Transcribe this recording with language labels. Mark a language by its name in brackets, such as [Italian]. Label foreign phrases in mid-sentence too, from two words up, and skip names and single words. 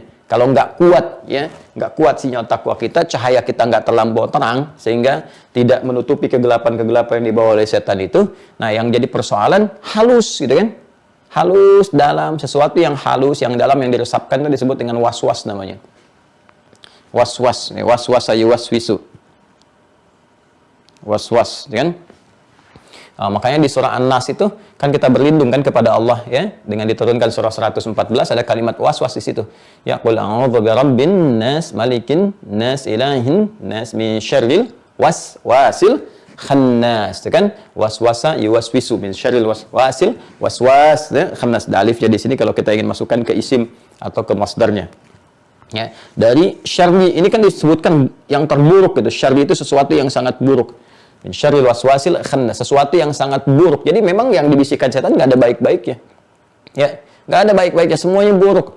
[Indonesian] Kalau nggak kuat, ya, nggak kuat sinyal takwa kita, cahaya kita nggak terlampau terang, sehingga tidak menutupi kegelapan-kegelapan yang dibawa oleh setan itu. Nah, yang jadi persoalan halus, gitu kan? Halus dalam, sesuatu yang halus, yang dalam, yang diresapkan itu disebut dengan was-was namanya. Was-was, was-was ayu was-wisu. Was-was, kan? Makanya di surah An-Nas itu kan kita berlindung kan kepada Allah, ya, dengan diturunkan surah 114 ada kalimat was-was di situ. [Arabic] Ya, قل أعوذ برب الناس ملك الناس إله الناس من شر الوسواس الخناس, kan? وسوس يوسوس من شر الوسواس الوسواس, ya, khannas. [Indonesian] Da alifnya di sini kalau kita ingin masukkan ke isim atau ke masdarnya. Ya, dari syarri ini kan disebutkan yang terburuk gitu. Syarri itu sesuatu yang sangat buruk. [Arabic] من شر الوسواس الخناس, [Indonesian] sesuatu yang sangat buruk. Jadi memang yang dibisikkan setan nggak ada baik-baiknya. Ya, nggak ada baik-baiknya, semuanya buruk.